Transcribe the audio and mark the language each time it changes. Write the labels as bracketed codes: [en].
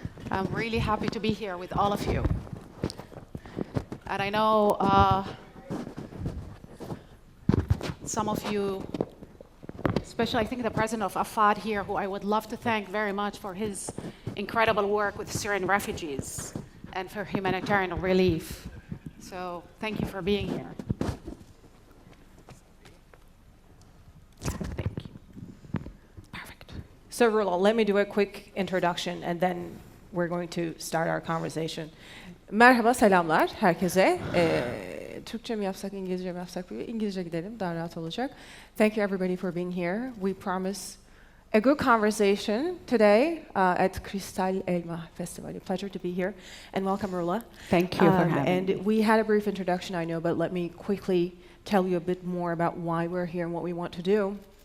[en] I'm really happy to be here with all of you. And I know some of you, especially I think the president of AFAD here, who I would love to thank very much for his incredible work with Syrian refugees and for humanitarian relief. So thank you for being here. Thank you. Perfect. So Rula, let me do a quick introduction and then we're going to start our conversation. [tr] Merhaba, selamlar herkese. Türkçe mi yapsak, İngilizce mi yapsak? İngilizce gidelim, daha rahat olacak. [en] Thank you everybody for being here. We promise a good conversation today at Kristal Elma Festivali'ni. Pleasure to be here. And welcome, Rula. Thank you for having me. And we had a brief introduction, I know, but let me quickly tell you a bit more about why we're here and what we want to do.